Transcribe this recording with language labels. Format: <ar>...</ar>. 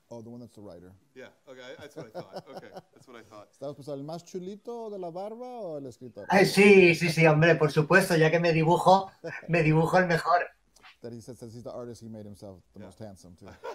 <en>Oh, the one that's the writer. Yeah, okay, that's what I thought. Okay, that's what I thought.</en> <es>¿Estabas pensando el más chulito de la barba o el escritor? Sí, hombre, por supuesto, ya que me dibujo el mejor.</es> <en>That he says since he's the artist, he made himself the most handsome, too.</en>